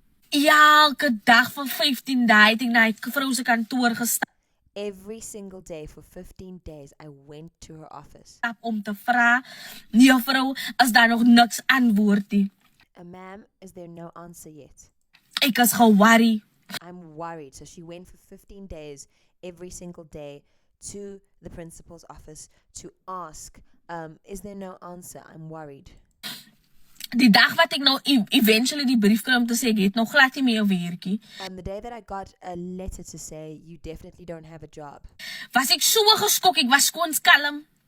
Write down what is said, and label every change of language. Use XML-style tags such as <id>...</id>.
<af>Elke dag vir 15 dae het ek na die vrou se kantoor gestap</af> <en>Every single day for 15 days, I went to her office.</en> <af>om te vra, nee vrou, is daar nog niks antwoord nie.</af> <en>Ma'am, is there no answer yet?</en> <af>Ek is ge-worry.</af> <en>I'm worried. So she went for 15 days, every single day, to the principal's office to ask, is there no answer? I'm worried.</en> <af>Die dag wat ek nou eventually die brief kry om te sê ek het nog glad nie meer 'n werkie,</af> <en>The day that I got a letter to say, you definitely don't have a job,</en> <af>was ek so geskok, ek was skoon kalm.</af>